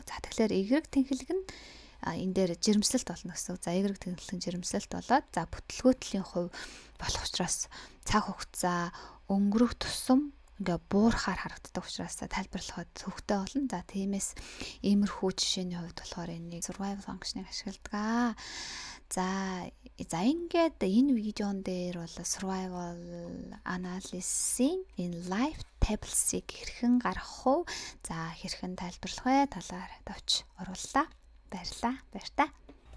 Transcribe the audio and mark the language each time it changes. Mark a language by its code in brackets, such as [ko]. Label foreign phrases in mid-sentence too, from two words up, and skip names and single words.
[mn] За тэгэхээр Y тэнхлэг нь энэ дээр жирэмслэлт болно гэсэн. За Y тэнхлэг нь жирэмслэлт болоод за бүтлгүүтлийн хувь болох учраас цаг хугацаа өнгөрөх тусам ингээ буурахаар харагддаг учраас тайлбарлахад төвхтэй болно. За тиймээс иймэрхүү жишээний хувьд болохоор энийг [en] survival function- [mn] ыг ашигладаг. За ингээд энэ видеон дээр бол [en] survival analysis- [mn] ийн энэ [en] live tables- [mn] ыг хэрхэн гаргах вэ? За хэрхэн тайлбарлах вэ? Талаар товч орууллаа. Баярлалаа.